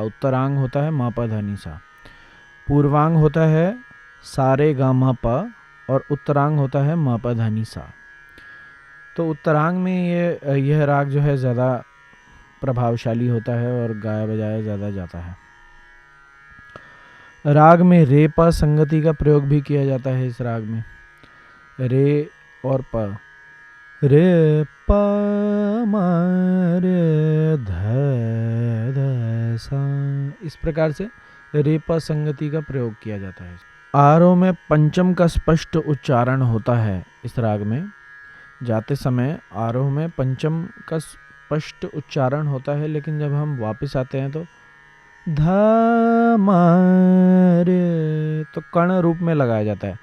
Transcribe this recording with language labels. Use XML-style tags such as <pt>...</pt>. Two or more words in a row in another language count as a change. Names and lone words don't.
<hi>उत्तरांग होता है मापा धनी सा, पूर्वांग होता है सारे गा मा पा, और उत्तरांग होता है मापा धनी सा। तो उत्तरांग में यह राग जो है ज़्यादा प्रभावशाली होता है और गाया बजाया ज़्यादा जाता है। राग में रे प संगति का प्रयोग भी किया जाता है। इस राग में रे और प, रे प म रे ध ध सा, इस प्रकार से रे प संगति का प्रयोग किया जाता है। आरोह में पंचम का स्पष्ट उच्चारण होता है। इस राग में जाते समय आरोह में पंचम का स्पष्ट उच्चारण होता है, लेकिन जब हम वापस आते हैं तो ध म रे तो कर्ण रूप में लगाया जाता है।</hi>